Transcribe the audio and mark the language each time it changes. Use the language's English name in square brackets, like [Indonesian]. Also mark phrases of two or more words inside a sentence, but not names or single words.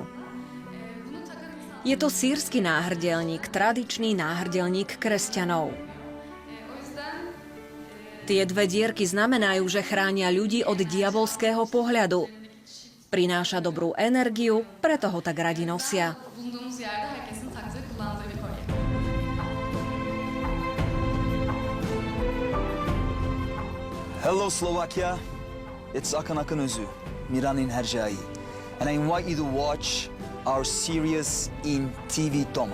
[Slovak] Je to sírsky náhrdelník, tradičný náhrdelník kresťanov. Tie dve dierky znamenajú, že chránia ľudí od diabolského pohľadu. Prináša dobrú energiu, preto ho tak radi nosia. [English] Hello Slovakia. It's Akan Özü, Miranin Hercai, and I invite you to watch our series in TV Toma.